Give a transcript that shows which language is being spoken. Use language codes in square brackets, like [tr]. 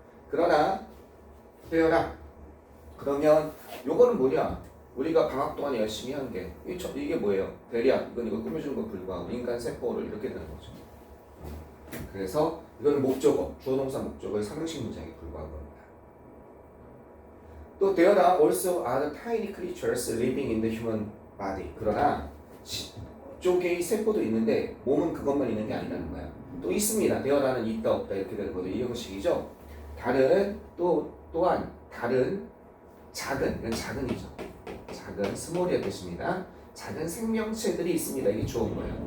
[ko] 그러나 되어라. 그러면 요거는 뭐냐? 우리가 방학 동안에 열심히 한 게 이게 뭐예요? 대략 이거 꾸며주는 거 불구하고 인간 세포를 이렇게 되는 거죠. 그래서 이건 목적어, 주어동사 목적어의 삼형식 문장에 불과한 겁니다. 또 [en] there are also other tiny creatures living in the human body. [ko] 그러나 10조 개의 세포도 있는데 몸은 그것만 있는 게 아니라는 거야. 또 있습니다. there는 있다 없다 이렇게 되는 거죠. 이 형식이죠. 또한 다른 작은, 이건 작은이죠. 작은 스몰이의 뜻입니다. 작은 생명체들이 있습니다. 이게 주어인 거예요.